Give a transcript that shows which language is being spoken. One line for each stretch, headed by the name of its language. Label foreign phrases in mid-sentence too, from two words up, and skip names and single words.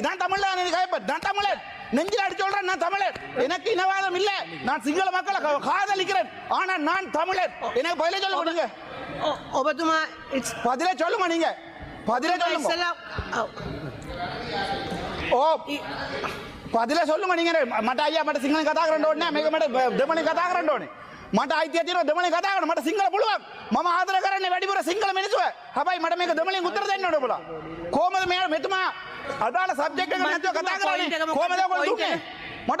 Tamil: நான் தமிழ்ல கைப்பற்ற, நான் தமிழர், நெஞ்சில் அடிச்சு சொல்றேன், நான் தமிழர். எனக்கு இனவாதம் இல்ல, நான் சிங்கள மக்களை காதலிக்கிறேன், ஆனா நான் தமிழர். எனக்கு பதில சொல்லுங்க நீங்க.
Sinhala: ඔබතුමා
Tamil: பதில சொல்லுங்க நீங்க, பதில சொல்லுங்க. ஓ பதில சொல்லுங்க நீங்க.
Sinhala: මට අයියා මට සිංහලෙන් කතා කරන්න ඕනේ නෑ. මේක මට දෙමළෙන් කතා කරන්න ඕනේ. මට අයිතිය තියෙනවා දෙමළෙන් කතා කරන්න. මට සිංහල පුළුවන්. මම ආදර කරන්නේ වැඩිපුර සිංහල මිනිස්සුව. හැබැයි මට මේක දෙමළෙන් උත්තර දෙන්න ඕනේ ඔබලා. කොහමද මෙතුමා අදාළ සබ්ජෙක්ට් එක නැතුව කතා කරන්නේ? කොහමද ඔයගොල්ලෝ දුන්නේ? මට